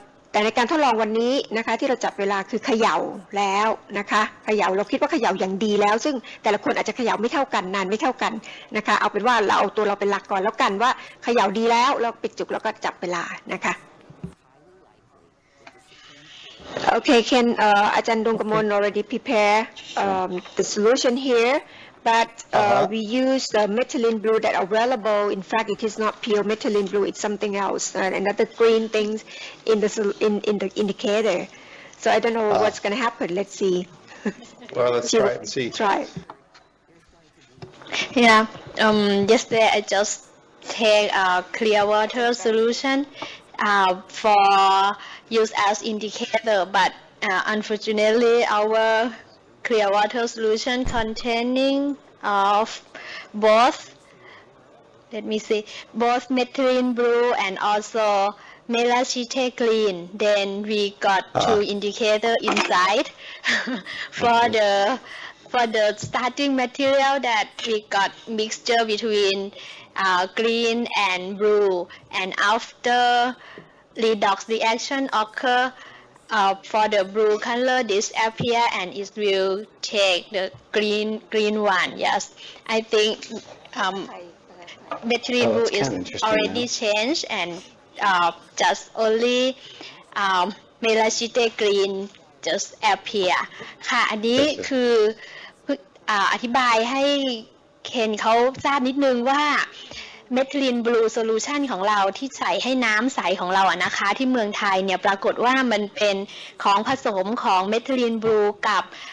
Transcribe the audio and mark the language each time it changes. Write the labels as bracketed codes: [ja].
[th] แต่ในการทดลองวันนี้นะคะที่เราจับเวลาคือเขย่าแล้วนะคะเขย่าเราคิดว่าเขย่าอย่างดีแล้วซึ่งแต่ละคนอาจจะเขย่าไม่เท่ากันนานไม่เท่ากันนะคะเอาเป็นว่าเราเอาตัวเราเป็นหลักก่อนแล้วกันว่าเขย่าดีแล้วเราปิดจุกแล้วก็จับเวลานะคะ [en] Okay, Ken, Ajahn Dongkamon already prepare the solution here, but we use the methylene blue that are available. In fact, it is not pure methylene blue; it's something else, another green things in the indicator. So I don't know what's going to happen. Let's see. Well, let's try it and see. Try. Yeah. Yesterday I just take a clear water solution. For use as indicator, but unfortunately our clear water solution containing of both methylene blue and also melachite green. Then we got two indicator inside for the starting material that we got mixture between green and blue, and after redox reaction occur for the blue color disappear and it will take the green one. Yes, I think methylene blue is already changed and just only melachite green just appear [th] ค่ะอันนี้คืออธิบายให้เคนเขาทราบนิดนึงว่าเมทิลินบลูโซลูชันของเราที่ใส่ให้น้ำใสของเราอะนะคะที่เมืองไทยเนี่ยปรากฏว่ามันเป็นของผสมของเมทิลินบลูกับ